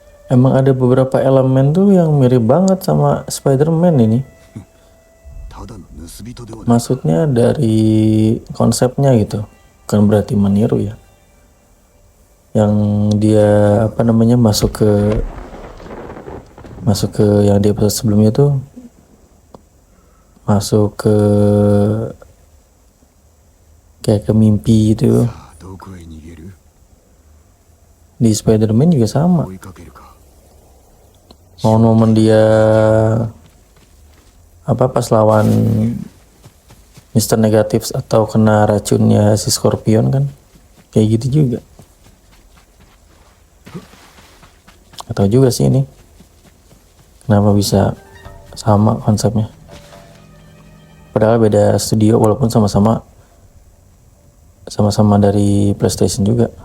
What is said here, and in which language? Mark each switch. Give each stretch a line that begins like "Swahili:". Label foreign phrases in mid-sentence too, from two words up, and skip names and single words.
Indonesian: emang ada beberapa elemen tuh yang mirip banget sama Spider-Man ini.
Japanese: ただの盗人ではない。
Indonesian: Maksudnya dari konsepnya gitu, bukan berarti meniru ya. Yang dia apa namanya masuk ke yang di episode sebelumnya tuh masuk ke kayak ke mimpi gitu.
Japanese: さあどこへ逃げる？
Indonesian: Di Spider-Man juga sama.
Japanese: 追いかけるか。
Indonesian: Momen-momen dia apa pas lawan Mr. Negatif atau kena racunnya si Scorpion kan kayak gitu juga. Atau juga sih ini kenapa bisa sama konsepnya, padahal beda studio walaupun sama-sama dari PlayStation juga.